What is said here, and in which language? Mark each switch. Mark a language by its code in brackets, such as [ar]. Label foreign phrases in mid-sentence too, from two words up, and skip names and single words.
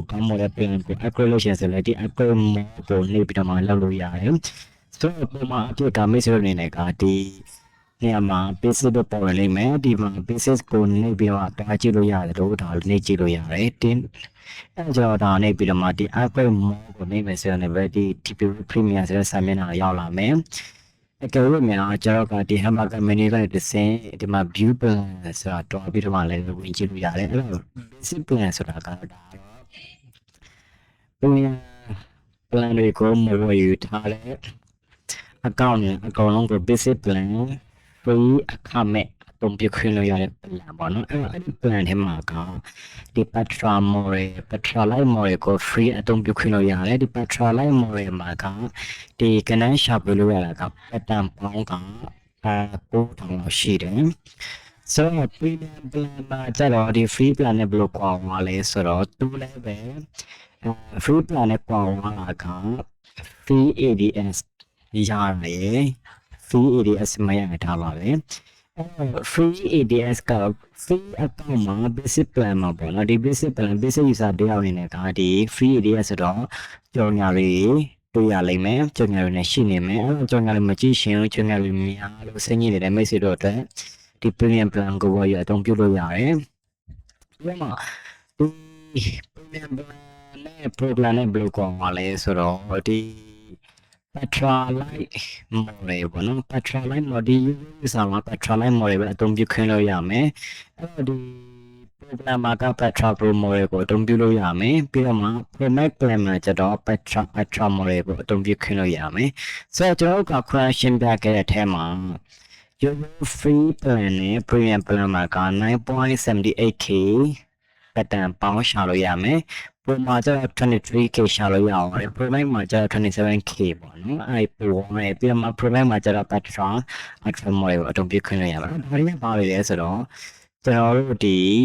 [my] ကောင်းတဲ့ plan ကို upgrade လုပ်ရှင်ဆိုလည်းဒီ [en] upgrade mode [my] ကိုနှိပ်ပြီးတော့မှလုပ်လို့ရတယ်ဆိုတော့ပုံမှန်အဖြစ်ကမိတ်ဆွေတို့အနေနဲ့ကဒီနေရာမှာ basic တော့ပေါ်နေမယ်ဒီမှာ basic ကိုနှိပ်ပြီးတော့တားကြည့်လို့ရတယ်လို့ဒါနှိပ်ကြည့်လို့ရတယ်တင်းအဲကြောင့်ဒါနှိပ်ပြီးတော့မှဒီ [en] upgrade mode [my] ကိုနှိပ်မယ်ဆိုရင်လည်းဒီ TP Premium ဆိုတဲ့စာမျက်နှာရောက်လာမယ်အကယ်၍များကျွန်တော်ကဒီ [en] hamburger menu [my] ကနေတစ်ဆင့်ဒီမှာ [en] view plan [my] ဆိုတာတွားပြီးတော့မှလည်းဝင်ကြည့်လို့ရတယ်အဲ့တော့ [en] basic plan [my] ဆိုတာကတော့ဒါ [en] premium plan [my] တွေကိုမဝယ်ယူထားတဲ့အကောင့်နဲ့အကောင်လုံးကို [en] basic plan free [my] အခမဲ့အသုံးပြုခွင့်လို့ရ တဲ့ plan ပေါ့နော်အဲ့ဒီ plan ထဲမှာကဒီ Patra Light More ကို free အသုံးပြုခွင့်လို့ရတယ်ဒီ Patra Light More မှာကဒီကနန်းရှာပြလို့ရတာက pattern ပေါင်းက9000လောက်ရှိတယ်ဆိုတော့ [en] premium plan [my] မှာကျတော့ဒီ [en] free plan [my] နဲ့ဘယ်လိုကွာသွားလဲဆိုတော့သူလည်းပဲ [en] free plan [my] နဲ့ကွာသွားတာက [en] free ADS [my] ရတယ် [en] free ADS [my] မရထားပါပဲ [en] free ADS [my] က [en] free account [my] မှာ [en] basic plan [my] မှာပေါ့နော်ဒီ [en] basic plan basic user [my] တယောက်အနေနဲ့ကဒီ [en] free ADS [my] ဆိုတော့ကြော်ညာတွေတွေ့ရလိမ့်မယ်ကြော်ညာတွေနဲ့ရှိနေမယ်အဲ့တော့ကြော်ညာတွေမကြည့်ရှင်ကြော်ညာ တွေများလို့စဉ်းကြီးနေတဲ့မိတ်ဆွေတို့အတွက်ဒီ [en] premium plan [my] ကိုဝယ်ရအသုံးပြုလို့ရတယ်ဒီမှာဒီ [en] premium plan [my] နဲ့ program နဲ့ဘယ်လိုကောင်းပါလဲဆိုတော့ဒီ Patra Light More ပေါ့ နော် Patra Light More ဒီ user မှာ Patra Light More ပဲအသုံးပြုခွင့်လို့ရမယ်အဲ့တော့ဒီ program မှာက Patra Pro More ကိုအသုံးပြုလို့ရ မယ်ပြီးတော့မှ Promax Plan မှာကျတော့ Patra More ကိုအသုံးပြုခွင့်လို့ရမယ်ဆိုတော့ကျွန်တော်တို့က question ပြခဲ့တဲ့အထဲမှာ [en] Your free plan [my] နဲ့ [en] premium plan [my] မှာက 9.78k ပတ်တန်ပေါင်းရှာလို့ရမယ်ပုံမှာကျတော့ 23k ရှာလို့ရအောင်။ Promax မှာကျတော့ 27k ပေါ့နော်။အဲ့ပုံနဲ့ပြီးတော့ Promax မှာကျတော့ Patra More ကိုအသုံးပြုခွင့်ရပါမယ်။ဒါတွေကဘာတွေလဲဆိုတော့ကျွန်တော်တို့ဒီ